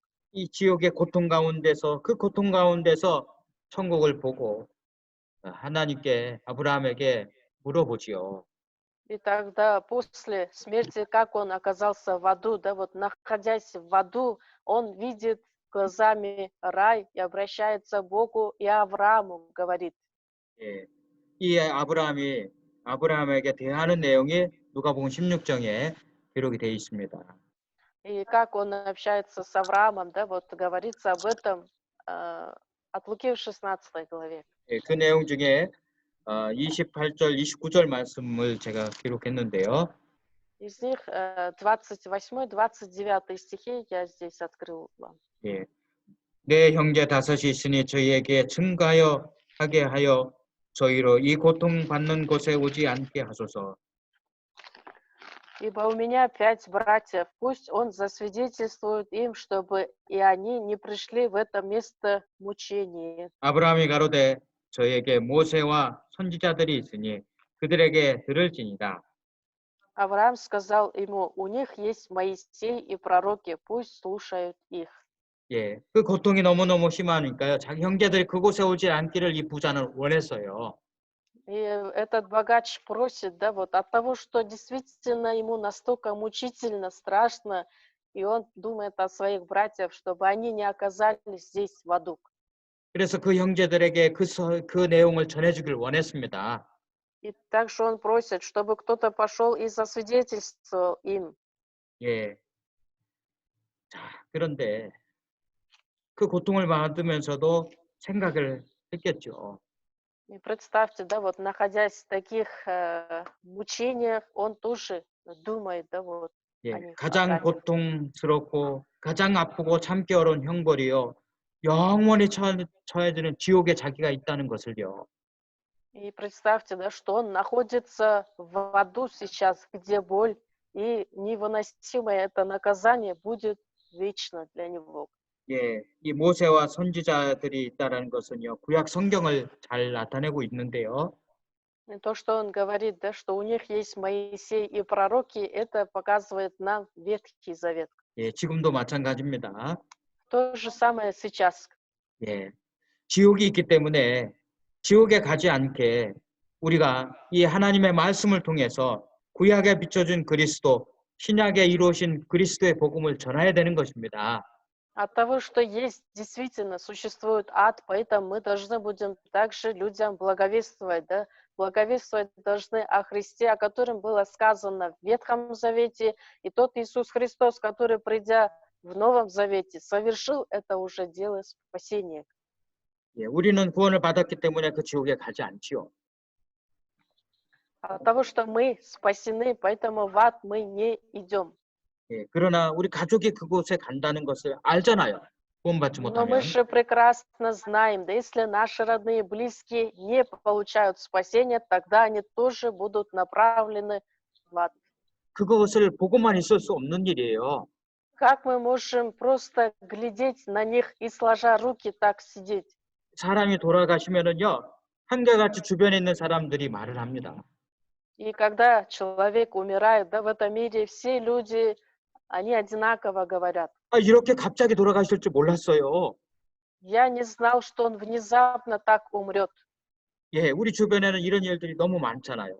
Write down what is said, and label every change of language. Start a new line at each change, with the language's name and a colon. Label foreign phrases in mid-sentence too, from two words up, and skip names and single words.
Korean: 이 지옥의 고통 가운데서 그 고통 가운데서 천국을 보고 하나님께 아브라함에게 물어보지요.
Russian: И тогда после смерти, как он оказался в аду, да, вот находясь в аду, он видит глазами рай и обращается к Богу и Аврааму говорит.
Korean: 예. 이 아브라함에게 대하는 내용이 누가복음 16장에 기록이 되어 있습니다.
Russian: И как он общается с Авраамом, да, вот говорится об этом от Луки в 16 главе.
Korean: 예, 그 내용 중에 28절, 29절 말씀을 제가 기록했는데요.
Russian: Из них 28-29 стихи я здесь открыл вам.
Korean: 예. 내 형제 다섯이 있으니 저희에게 증가하여 하게 하여 저희로 이 고통받는 곳에 오지 않게 하소서.
Russian: Ибо у меня 5 братьев, пусть он засвидетельствует им, чтобы и они не пришли в это место мучения.
Korean: 아브라함이 가로되 저에게 모세와 선지자들이 있으니 그들에게 들을지니라.
Russian: Авраам сказал ему, у них есть Моисей и пророки, пусть слушают их.
Korean: 예, 그 고통이 너무너무 심하니까요. 자기 형제들이 그곳에 오지 않기를 이 부자는 원했어요.
Russian: И этот богач просит, да, вот от того, что действительно ему настолько мучительно, страшно, и он думает о своих братьях, чтобы они не оказались здесь в аду.
Korean: 그래서 그 형제들에게 그 내용을 전해주길 원했습니다.
Russian: И также он просит, чтобы кто-то пошел и засвидетельствовал им.
Korean: 예. 자, 그런데 그 고통을 받으면서도 생각을 했겠죠.
Russian: И представьте, да, вот находясь в таких мучениях, он тоже думает, да, вот,
Korean: 예,
Russian: о них
Korean: 가장
Russian: опять.
Korean: 고통스럽고 가장 아프고 참기 어려운 형벌이요. 영원히 처해지는 지옥에 자기가 있다는 것을요.
Russian: И представьте, да, что он находится в аду сейчас, где боль и невыносимое это наказание будет вечно для него.
Korean: 예, 이 모세와 선지자들이 있다라는 것은요. 구약 성경을 잘 나타내고 있는데요.
Russian: И то, что он говорит, да, что у них есть Моисей и пророки, это показывает нам Ветхий Завет.
Korean: 예, 지금도 마찬가지입니다.
Russian: То же самое сейчас.
Korean: 예, 지옥이 있기 때문에 지옥에 가지 않게 우리가 이 하나님의 말씀을 통해서 구약에 비춰준 그리스도, 신약에 이루어진 그리스도의 복음을 전해야 되는 것입니다.
Russian: От того, что есть, действительно существует ад, поэтому мы должны будем также людям благовествовать, да, благовествовать должны о Христе, о котором было сказано в Ветхом Завете, и тот Иисус Христос, который, придя в Новом Завете, совершил это уже дело спасения.
Korean: 예, 우리는 구원을 받았기 때문에 그 지옥에 가지 않지요.
Russian: От того, что мы спасены, поэтому в ад мы не идем.
Korean: 예, 그러나 우리 가족이 그곳에 간다는 것을 알잖아요. 구원받지
Russian: Но мы
Korean: 못하면.
Russian: же прекрасно знаем, да если наши родные и близкие не получают спасения, тогда они тоже будут направлены в ад.
Korean: 그것을 보고만 있을 수 없는 일이에요.
Russian: Как мы можем просто глядеть на них и сложа руки так сидеть?
Korean: 사람이 돌아가시면은요, 한결같이 주변에 있는 사람들이 말을 합니다.
Russian: И когда человек умирает, да, в этом мире все люди, они одинаково говорят.
Korean: 아, 이렇게 갑자기 돌아가실 줄 몰랐어요.
Russian: Я не знал, что он внезапно так умрет.
Korean: 예, 우리 주변에는 이런 일들이 너무 많잖아요.